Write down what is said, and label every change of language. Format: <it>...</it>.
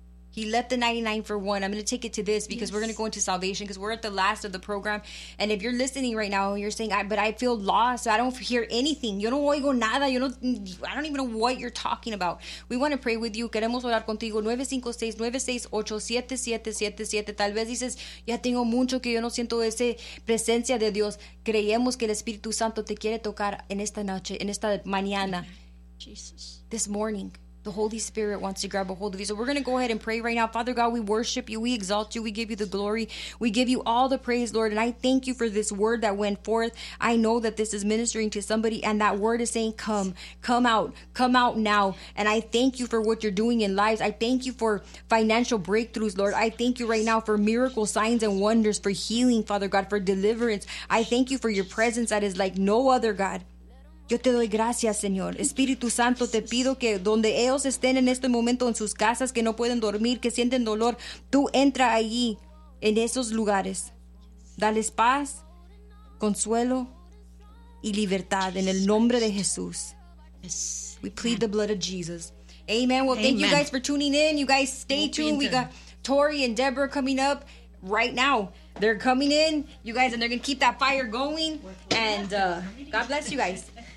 <en>He left the 99 for one. I'm going to take it to this because we're going to go into salvation because we're at the last of the program. And if you're listening right now, you're saying, but I feel lost. I don't hear anything.</en> <es>Yo no oigo nada.</es> <en>I don't even know what you're talking about. We want to pray with you.</en> <es>Queremos orar contigo.</es> <en>956-968-7777.</en> <es>Tal vez dices, ya tengo mucho que yo no siento esa presencia de Dios. Creemos que el Espíritu Santo te quiere tocar en esta noche, en esta mañana.</es> <en>Jesus. This morning. The Holy Spirit wants to grab a hold of you. So we're going to go ahead and pray right now. Father God, we worship you. We exalt you. We give you the glory. We give you all the praise, Lord. And I thank you for this word that went forth. I know that this is ministering to somebody. And that word is saying, come, come out, come out now. And I thank you for what you're doing in lives. I thank you for financial breakthroughs, Lord. I thank you right now for miracle signs and wonders, for healing, Father God, for deliverance. I thank you for your presence that is like no other, God.</en> <es>Yo te doy gracias, Señor. Espíritu Santo, te pido que donde ellos estén en este momento, en sus casas, que no pueden dormir, que sienten dolor, tú entra allí, en esos lugares. Dales paz, consuelo y libertad en el nombre de Jesús.</es> <en>We plead the blood of Jesus. Amen. Well, thank you guys for tuning in. You guys stay tuned. We got Tori and Deborah coming up right now. They're coming in, you guys, and they're going to keep that fire going. And God bless you guys.</en>